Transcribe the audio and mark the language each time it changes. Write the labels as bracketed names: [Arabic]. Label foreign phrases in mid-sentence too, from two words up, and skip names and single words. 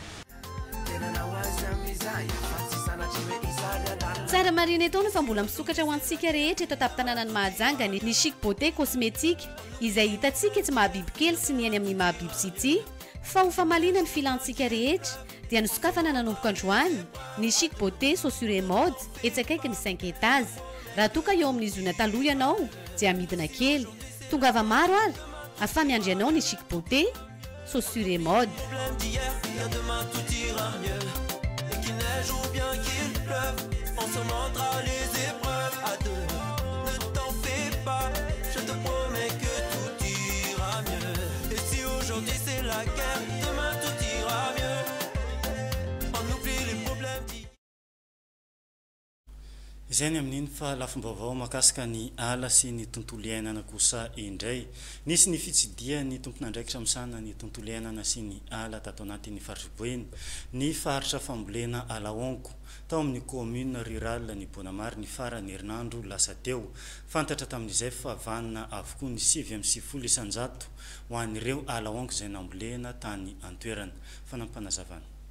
[Malagasy] tsara marina etao fa mbola misokatra ho antsika rehetra eto taptananany Mahajanga ny chic beauté cosmétique izay hitantsika tsy Mahabiby kely sy ny any amin'ny Mahabiby City fa ho famalina ny filantsika rehetra dia nisokafana nanomboka androany ny chic beauté chaussure et mode etsakaiky ny 5 étages raha toka eo amin'ny zona taloha ianao dia amidina kely tongava maro ary afa miandry anao ny chic beauté chaussure et mode [French] on surmontera les épreuves à deux. Ne t'en fais pas, je te promets que tout ira mieux. Et si aujourd'hui c'est la guerre, demain tout ira mieux. On oublie les problèmes d'hier. [Malagasy] Izany amin'iny fa lafim-baovao makasika ny ala sy ny tontolo iainana kosa indray nisy ny fitsidia ny tompon'andraikitra misana ny tontolo iainana sy ny ala tato anatin'ny faritryboeny ny faritra fambolena Alaonko tao amin'ny [French] commune rurale [Malagasy] ny Bonamary ny farany herinandro lasa teo fantatra tamin'izay fa vanina avokoa ny 7.0 isanjato ho an'ireo Alaonko izay nambolena tany antoerana fanampanazavana.